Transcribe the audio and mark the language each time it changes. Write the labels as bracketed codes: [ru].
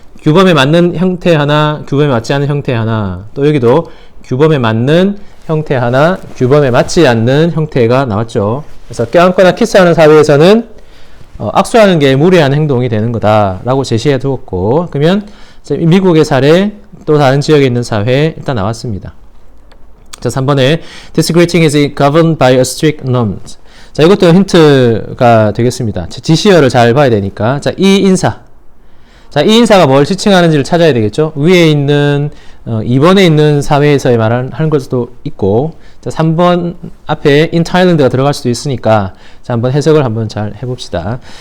[ko] 규범에 맞는 형태 하나, 규범에 맞지 않는 형태 하나, 또 여기도 규범에 맞는 형태 하나, 규범에 맞지 않는 형태가 나왔죠. 그래서 껴안거나 키스하는 사회에서는 악수하는 게 무례한 행동이 되는 거다라고 제시해 두었고, 그러면 미국의 사례, 또 다른 지역에 있는 사회 일단 나왔습니다. 자, 3번에 [en] This greeting is governed by a strict norms. [ko] 자, 이것도 힌트가 되겠습니다. 지시어를 잘 봐야 되니까. 자, 이 인사. 자, 이 인사가 뭘 지칭하는지를 찾아야 되겠죠. 위에 있는 2번에 있는 사회에서의 말을 하는 것도 있고, 자, 3번 앞에 [en] in Thailand [ko] 가 들어갈 수도 있으니까, 자, 한번 해석을 한번 잘 해봅시다.